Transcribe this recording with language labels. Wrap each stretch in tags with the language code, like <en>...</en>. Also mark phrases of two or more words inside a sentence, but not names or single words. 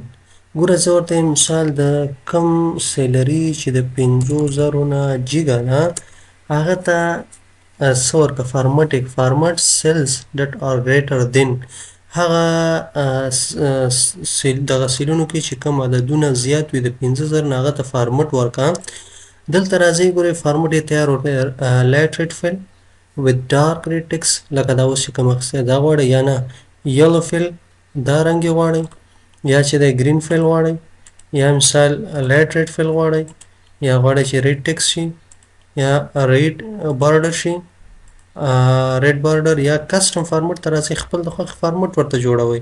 <ps>ګوره زه ورته مثال د کم سیلري چې د 50,000 نه جیګه ده هغه ته څه ورکړه</ps> <en>format cells that are greater than</en> <ps>هغه دغه سیلونو کې چې کوم عددونه زیات وي د 50,000 نه هغه ته فارمټ ورکړه. دلته راځئ ګورئ فارمټ یې تیار وکړئ</ps> <en>light fill with dark red text</en> <ps>لکه دا اوس چې کوم اخیستی دا غواړئ یا نه</ps> <en>yellow fill</en> <ps>دا رنګ یې غواړئ یا چې د</ps> <en>green fill</en> <ps>غواړئ یا مثال</ps> <en>light red fill</en> <ps>غواړئ یا غواړئ چې</ps> <en>red text</en> <ps>شي یا</ps> <en>red border</en> <ps>شي</ps> <en>red border</en> <ps>یا</ps> <en>custom format</en> <ps>ته راځئ خپل د خوښې فارمټ ورته جوړوئ.</ps>